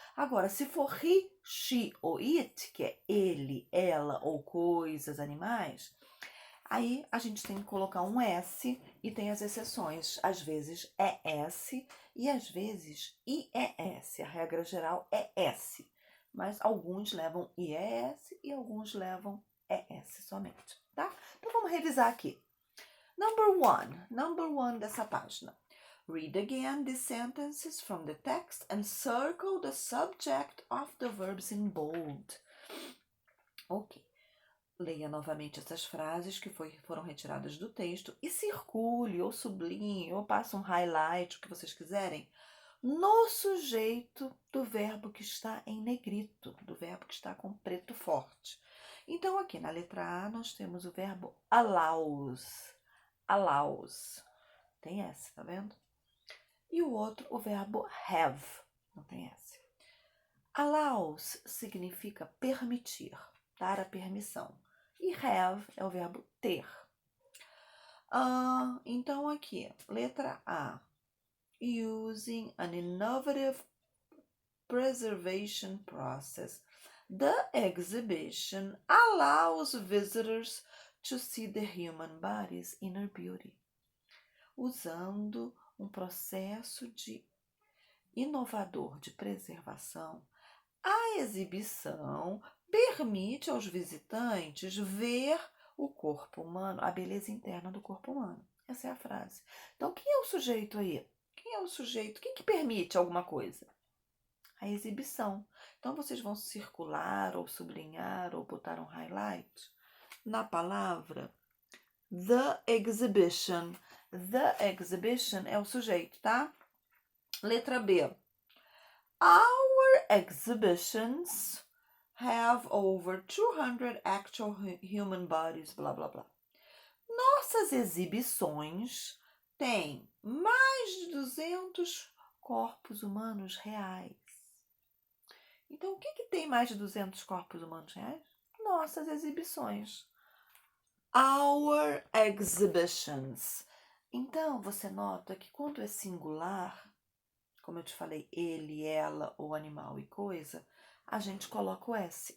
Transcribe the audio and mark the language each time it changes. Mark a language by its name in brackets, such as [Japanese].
[Portuguese] Agora, se for he, she ou it, que é ele, ela ou coisas, animais, aí a gente tem que colocar um S e tem as exceções. Às vezes é S e às vezes IES. A regra geral é S. Mas alguns levam IES e alguns levam ES somente, tá? Então vamos revisar aqui. [English] Number one [Portuguese] dessa página. [English] Read again these sentences from the text and circle the subject of the verbs in bold. [Portuguese] Ok. Leia novamente essas frases que foram retiradas do texto e circule, ou sublinhe, ou passe um highlight, o que vocês quiserem, no sujeito do verbo que está em negrito, do verbo que está com preto forte. Então, aqui na letra A, nós temos o verbo allows. Allows. Tem S, tá vendo? E o outro, o verbo have. Não tem S. Allows significa permitir, dar a permissão. E have é o verbo ter. Então, aqui, letra A. [English] Using an innovative preservation process, the exhibition allows visitors to see the human body's inner beauty. [Portuguese] Usando um processo inovador de preservação, a exibição permite aos visitantes ver o corpo humano, a beleza interna do corpo humano. Essa é a frase. Então, quem é o sujeito aí? Quem é o sujeito? Quem que permite alguma coisa? A exibição. Então, vocês vão circular, ou sublinhar, ou botar um highlight na palavra [English] the exhibition. The exhibition [Portuguese] é o sujeito, tá? Letra B. [English] Our exhibitions have over 200 actual human bodies, blá, blá, blá. [Portuguese] Nossas exibições têm mais de 200 corpos humanos reais. Então, o que tem mais de 200 corpos humanos reais? Nossas exibições. [English] Our exhibitions. [Portuguese] Então, você nota que quando é singular, como eu te falei, ele, ela, ou animal e coisa, a gente coloca o S.